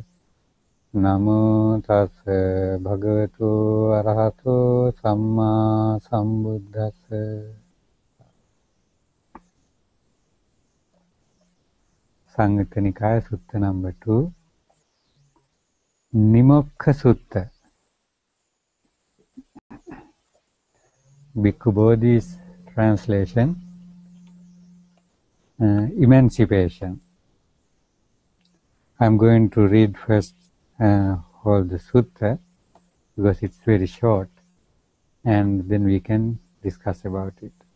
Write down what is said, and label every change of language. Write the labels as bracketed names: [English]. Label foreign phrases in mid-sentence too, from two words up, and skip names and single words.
[Pali] Namo tassa bhagavato arahato samma sambuddhassa. [English] Samyutta Nikaya Sutta number 2. Nimokka Sutta. Bhikkhu Bodhi's translation, emancipation. I am going to read first all the sutta because it's very short, and then we can discuss about it.